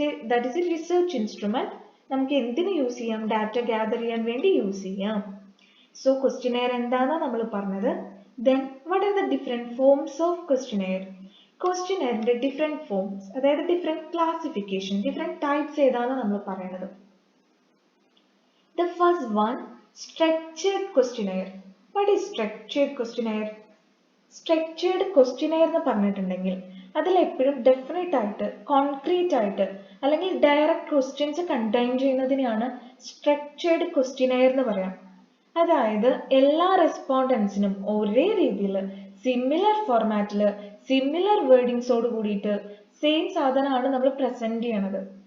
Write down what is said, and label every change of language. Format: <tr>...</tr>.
<en>That is a research instrument.</en> <ml>നമുക്ക് എന്തിനു use ചെയ്യാം? ഡാറ്റ ഗ്യാദർ ചെയ്യാൻ വേണ്ടി യൂസ് ചെയ്യാം. സോ ക്വസ്റ്റിനെയർ എന്താണെന്ന് നമ്മൾ പറഞ്ഞത്.</ml> <en>Then what are the different forms of questionnaire?</en> <ml>ക്വസ്റ്റിനെയറിന്റെ different forms, അതായത് ഡിഫറെൻറ്റ് ക്ലാസിഫിക്കേഷൻ, ഡിഫറെൻറ്റ് ടൈപ്സ് ഏതാണെന്ന് നമ്മൾ പറയുന്നത്.</ml> <en>The first one, structured questionnaire. What is structured questionnaire?</en> <ml>Structured questionnaire എന്ന് പറഞ്ഞിട്ടുണ്ടെങ്കിൽ അതിൽ എപ്പോഴും ഡെഫിനറ്റ് ആയിട്ട്, കോൺക്രീറ്റ് ആയിട്ട്, അല്ലെങ്കിൽ direct questions contain ചെയ്യുന്നതിനെയാണ് structured questionnaire എന്ന് പറയാം. അതായത് എല്ലാ റെസ്പോണ്ടൻസിനും ഒരേ രീതിയിൽ സിമിലർ ഫോർമാറ്റിൽ, സിമിലർ വേർഡിങ്സോട് കൂടിയിട്ട് സെയിം സാധനമാണ് നമ്മൾ പ്രസന്റ് ചെയ്യണത്.</ml>